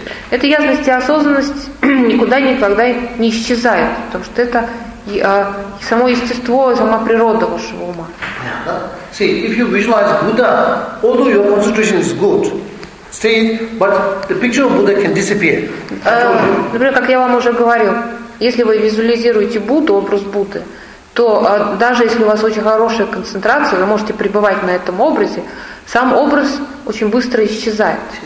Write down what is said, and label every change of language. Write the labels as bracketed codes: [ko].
[ru] Эта ясность и осознанность никуда никогда не исчезает, потому что это само естество, сама природа вашего ума. [en] See, if you visualize Buddha, although your concentration is good, stay, but the picture of Buddha can disappear. [ru] Например, как я вам уже говорил, если вы визуализируете Будду, образ Будды, то даже если у вас очень хорошая концентрация, вы можете пребывать на этом образе, сам образ очень быстро исчезает.